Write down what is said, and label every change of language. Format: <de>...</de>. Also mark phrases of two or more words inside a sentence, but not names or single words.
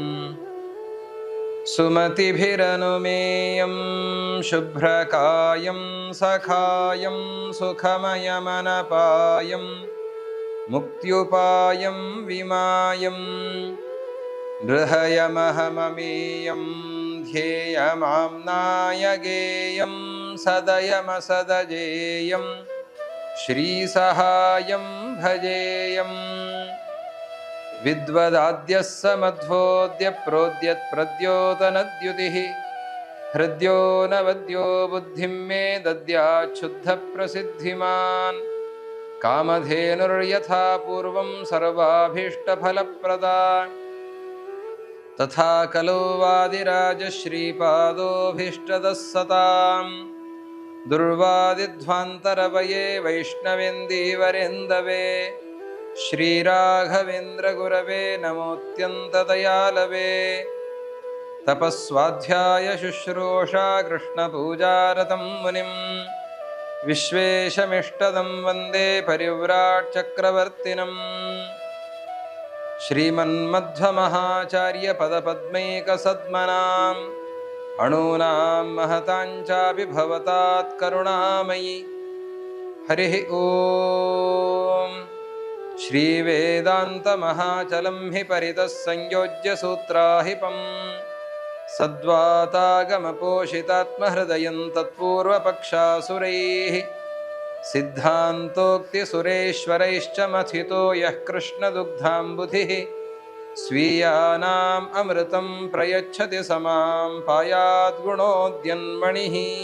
<sa>ಸುಮತಿಭಿರನುಮೇಯಂ ಶುಭ್ರಕಾಯಂ ಸಖಾಯಂ ಸುಖಮಯಮನಪಾಯಂ ಮುಕ್ತ್ಯುಪಾಯಂ ವಿಮಾಯಂ ಗೃಹಯಮಹಮಮೇಯಂ ಧ್ಯೇಯಮಾಮ್ನಾಯ ಗೇಯಂ ಸದಯಮಸದಜೇಯಂ ಶ್ರೀಸಹಾಯಂ ಭಜೇಯಂ. ವಿದ್ವದಾದ್ಯಃ ಸಮಧ್ವೋದ್ಯ ಪ್ರೋದ್ಯತ್ ಪ್ರದ್ಯೋತನದ್ಯುತಿಃ ಹೃದ್ಯೋ ನವದ್ಯೋ ಬುದ್ಧಿಂ ಮೇ ದದ್ಯಾತ್ ಶುದ್ಧ ಪ್ರಸಿದ್ಧಿಮಾನ್. ಕಾಮಧೇನುರ್ಯಥಾ ಪೂರ್ವಂ ಸರ್ವಾಭೀಷ್ಟಫಲಪ್ರದಾ ತಥಾ ಖಲು ವಾದಿರಾಜಶ್ರೀಪಾದೋಭೀಷ್ಟದಃ ಸತಾಂ. ದುರ್ವಾದಿಧ್ವಾಂತರವಯೇ ವೈಷ್ಣವೇಂದೀವರೆಂದವೇ ಶ್ರೀರಾಘವೇಂದ್ರ ಗುರವೇ ನಮೋತ್ಯಂತದಯಾಲವೇ. ತಪಸ್ವಾಧ್ಯಾಯ ಶುಶ್ರೂಷಾ ಕೃಷ್ಣಪೂಜಾರತಂ ಮುನಿಂ ವಿಶ್ವೇಶಮಿಷ್ಟದಂ ವಂದೇ ಪರಿವ್ರಾಟ್ ಚಕ್ರವರ್ತಿನಂ. ಶ್ರೀಮನ್ಮಧ್ವಮಹಾಚಾರ್ಯ ಪದಪದ್ಮೈಕಸದ್ಮನಾಂ ಅಣೂನಾಂ ಮಹತಾಂಚಾಪಿ ಭವತಾತ್ ಕರುಣಾಮಯಿ. ಹರಿ ಓಂ. ಶ್ರೀ ವೇದಾಂತ ಮಹಾಚಲಂ ಹಿ ಪರಿತಃ ಸಂಯೋಜ್ಯ ಸೂತ್ರಾಹಿಪಂ ಸದ್ವಾತಾಗಮಪೋಷಿತಾತ್ಮಹೃದಯಂ ತತ್ಪೂರ್ವಪಕ್ಷಾಸುರೈಃ ಸಿದ್ಧಾಂತೋಕ್ತಿ ಸುರೇಶ್ವರೈಶ್ಚ ಮಥಿತೋ ಯಃ ಕೃಷ್ಣದುಗ್ಧಾಂಬುಧಿಃ ಸ್ವೀಯಾನಾಂ ಅಮೃತಂ ಪ್ರಯಚ್ಛತಿ ಸಮಾಂ ಪಾಯಾದ್ ಗುಣೋದ್ಯನ್ಮಣಿಃ.</sa>